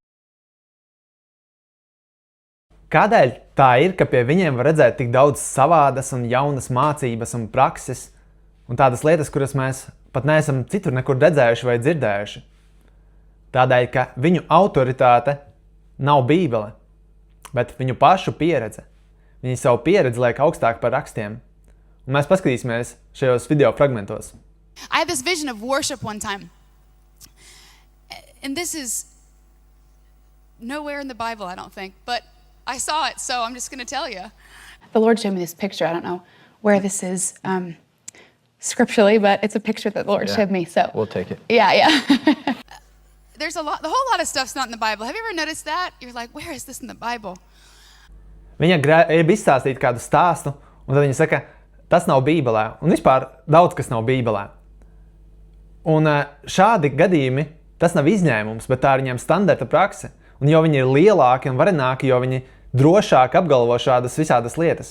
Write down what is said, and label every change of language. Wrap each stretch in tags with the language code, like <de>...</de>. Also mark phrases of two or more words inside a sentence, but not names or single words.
<lv>Kādēļ tā ir, ka pie viņiem var redzēt tik daudz savādas un jaunas mācības un prakses, un tādas lietas, kuras mēs pat neesam citur nekur redzējuši vai dzirdējuši? Tādēļ, ka viņu autoritāte nav Bībele, bet viņu pašu pieredze. Viņi savu pieredzi liek augstāk par rakstiem. Un mēs paskatīsimies šajos video fragmentos.</lv> <en>I had this vision of worship one time. And this is nowhere in the Bible, I don't think, but I saw it, so I'm just going to tell you. The Lord showed me this picture. I don't know where this is scripturally, but it's a picture that the Lord showed me. So We'll take it. yeah. There's the whole lot of stuff's not in the Bible. Have you ever noticed that? You're like, where is this in the Bible?</en> <lv>Viņa grib izstāstīt kādu stāstu, un tad viņa saka, tas nav Bībelē. Un vispār daudz kas nav Bībelē. Un šādi gadījumi, tas nav izņēmums, bet tā ir viņiem standarta prakse. Un jo viņi ir lielāki un varenāki, jo viņi drošāk apgalvo šādas visādas lietas.</lv>